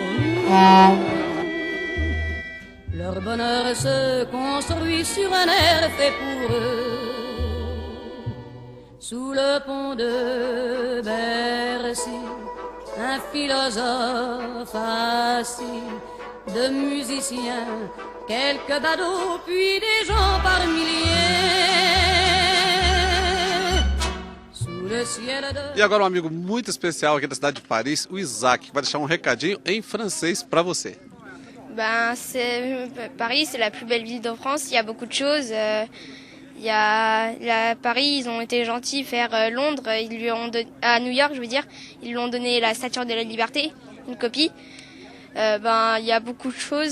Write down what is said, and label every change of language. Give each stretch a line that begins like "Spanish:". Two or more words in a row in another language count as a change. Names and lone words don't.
French: Leur bonheur se construit sur un air fait pour eux. Sous le pont de Bercy, un philosophe assis, de musiciens, quelques badauds, puis des gens par milliers.
Portuguese: E agora um amigo muito especial aqui da cidade de Paris, o Isaac, que vai deixar um recadinho em francês para você.
French: Paris, c'est la plus belle ville de France. Il y a beaucoup de choses. Paris, ils ont été gentils. Londres, à New York, je veux dire, ils lui ont donné la Statue de la Liberté, une copie. Il y a beaucoup de choses.